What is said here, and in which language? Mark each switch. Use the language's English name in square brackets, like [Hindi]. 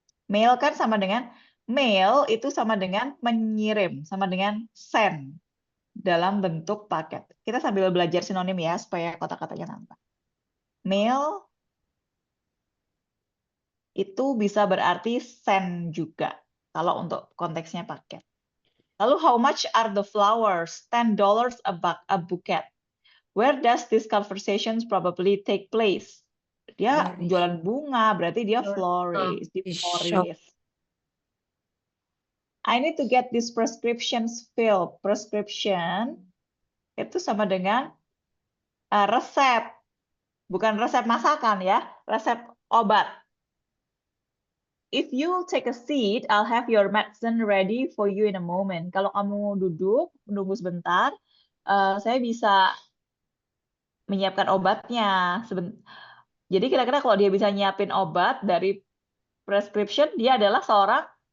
[Indonesian] Mail kan sama dengan mail itu sama dengan mengirim, sama dengan send dalam bentuk paket. Kita sambil belajar sinonim ya supaya kata-katanya nampak. Mail itu bisa berarti send juga kalau untuk konteksnya paket. Lalu [English] how much are the flowers? $10 a bouquet. Where does this conversations probably take place? [Indonesian] Dia jualan bunga, berarti dia florist, di florist. [English] I need to get these prescriptions filled. [Indonesian] Prescription itu sama dengan resep. Bukan resep masakan ya, resep obat. [English] If you take a seat, I'll have your medicine ready for you in a moment. [Indonesian] Kalau kamu duduk, menunggu sebentar, saya bisa menyiapkan obatnya. Jadi kira-kira kalau dia bisa nyiapin obat dari prescription, dia adalah seorang